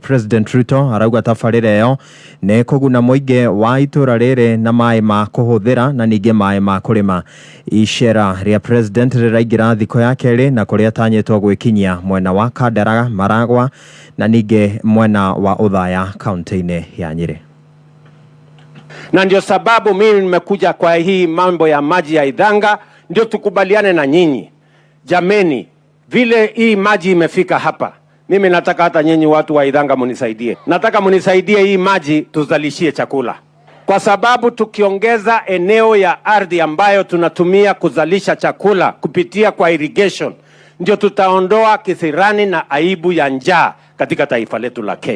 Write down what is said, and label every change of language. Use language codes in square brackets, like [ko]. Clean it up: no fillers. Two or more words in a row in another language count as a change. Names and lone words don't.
[ki] President Ruto arauga tabarĩra iyo nĩ kũguna mũingĩ wa itura rĩrĩ na mai ma kũhũthĩra na ningĩ mai ma kũrĩma. Icera ria President rĩraingĩra thikũ ya kerĩ na kũrĩa tanyĩtwo gwikinyia mwena wa Kandara, Maragwa na ningĩ mwena wa Uthaya kaunti-ini ya Nyeri. [sw] Na ndio sababu mimi nimekuja kwa hii mambo ya maji ya Ithanga, ndio tukubaliane na nyinyi. Jameni, vile hii maji imefika hapa, mimi nataka hata nyinyi watu wa Ithanga munisaidie. Nataka munisaidie hii maji tuzalishie chakula. Kwa sababu tukiongeza eneo ya ardhi ambayo tunatumia kuzalisha chakula kupitia kwa irrigation, ndio tutaondoa kisirani na aibu ya njaa katika taifa letu la Kenya.